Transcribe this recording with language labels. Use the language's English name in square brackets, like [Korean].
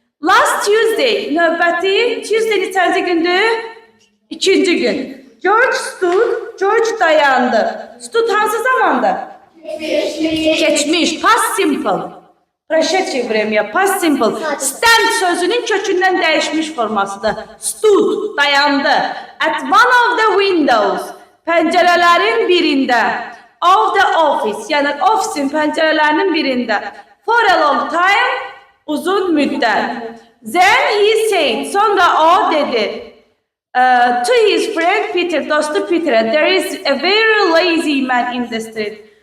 [English] Last Tuesday, [Azerbaijani] növbəti Tuesday neçənci gündür? 2-ci gün. George stood, George dayandı. Stood hansı zamanda? Geçmiş, [English] past simple. [Azerbaijani] Proşet ya, [English] past simple. [Azerbaijani] Stand sözünün kökündən dəyişmiş formasıdır. Stood, dayandı. [English] At one of the windows, [Azerbaijani] pəncərələrin birində. [English] Of the office, [Azerbaijani] yəni ofisin pəncərələrinin birində. [English] For a long time, [Azerbaijani] uzun müddət. [English] Then he said, [Azerbaijani] sonra o dedi. [English] To his friend Peter, [Azerbaijani] dostu Peter'e, [English] there is a very lazy man in the street.